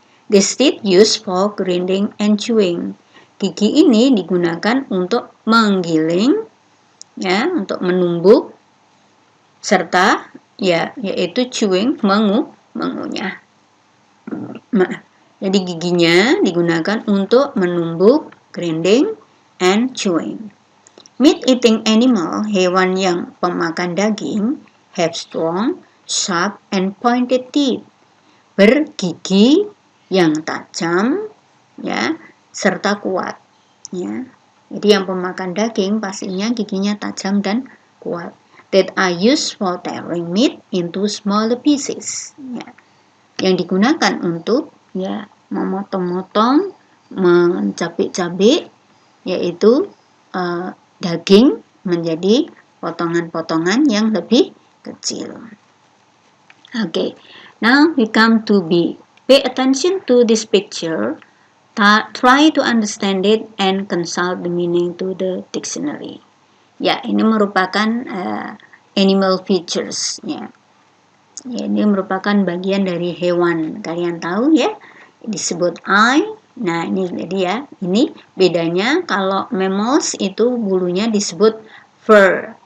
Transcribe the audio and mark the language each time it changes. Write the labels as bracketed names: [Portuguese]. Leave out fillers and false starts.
[English] This teeth used for grinding and chewing. [Indonesian] Gigi ini digunakan untuk menggiling, ya, untuk menumbuk, serta, ya, yaitu chewing, mengunyah. Jadi giginya digunakan untuk menumbuk, [English] grinding, and chewing. Meat-eating animal, [Indonesian] hewan yang pemakan daging, [English] have strong, sharp, and pointed teeth. [Indonesian] Bergigi yang tajam, ya, serta kuat, ya. Jadi yang pemakan daging pastinya giginya tajam dan kuat. [English] That are used for tearing meat into smaller pieces. [Indonesian] Ya. Yang digunakan untuk, ya, memotong-motong, mencabik-cabik, yaitu daging menjadi potongan-potongan yang lebih kecil. Okay. [English] Now we come to B. Pay attention to this picture. Try to understand it and consult the meaning to the dictionary. [Indonesian] Ya, ini merupakan animal features. Ya, ini merupakan bagian dari hewan. Kalian tahu ya, disebut eye. Nah, ini jadi ya, ini bedanya kalau mammals itu bulunya disebut fur.